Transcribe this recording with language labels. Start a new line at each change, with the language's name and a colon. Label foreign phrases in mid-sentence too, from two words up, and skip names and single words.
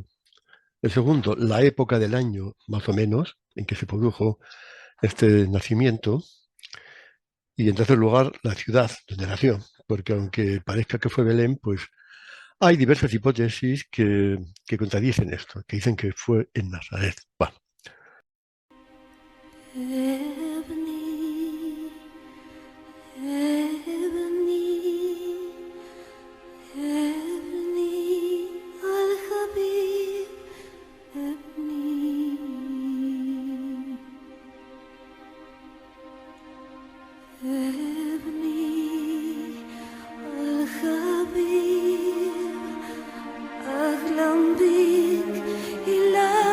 Spanish: El segundo, la época del año, más o menos, en que se produjo este nacimiento. Y en tercer lugar, la ciudad donde nació, porque aunque parezca que fue Belén, pues hay diversas hipótesis que contradicen esto, que dicen que fue en Nazaret. Bueno,
Arabic: ابني ابني ابني الحبيب ابني ابني الحبيب أحلم بك إلى